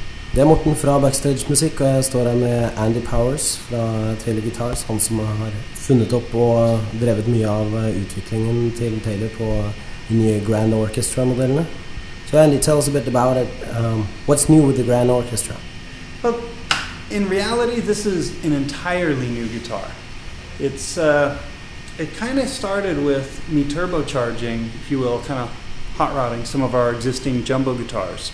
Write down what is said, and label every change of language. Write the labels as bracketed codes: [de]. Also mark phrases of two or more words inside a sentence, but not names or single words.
[no] Det er Morten fra Backstage Musikk, og jeg står her med Andy Powers fra Taylor Guitars, han som har funnet opp og drevet mye av utviklingen til Taylor på de nye Grand Orchestra-modellene. [en] So Andy, tell us a bit about it. What's new with the Grand Orchestra? Well, in reality, this is an entirely new guitar. It kind of started with me turbocharging, if you will, kind of hot rodding some of our existing jumbo guitars.